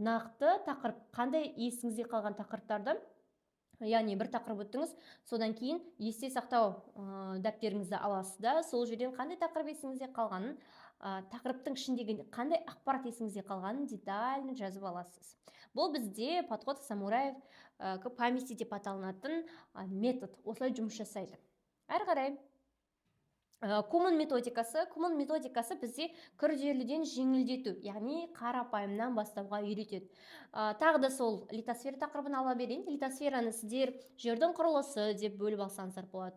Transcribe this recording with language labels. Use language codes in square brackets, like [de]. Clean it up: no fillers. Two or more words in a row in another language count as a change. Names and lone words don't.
[kk] Нақты тақырып, қандай есіңізде қалған тақырыптарды, яғни бір тақырып өттіңіз, содан кейін есте сақтау дәптеріңізді аласыз да, сол жерден қандай тақырып есіңізде қалғанын, тақырыптың ішіндегі қандай ақпарат есіңізде қалғанын детально жазып аласыз. Бұл бізде [ru] подход самураев к памяти [kk] деп аталынатын метод. Осылай жұмыс жасайды. Әрі қарай Куман методикасы бізде күрделіден жеңілдету, яғни қарапайымнан бастауға үйретеді. Тағы да сол литосфера тақырыбын ала берейін. Литосфераны сіздер жердің құрылысы деп бөліп алсаңыздар болады.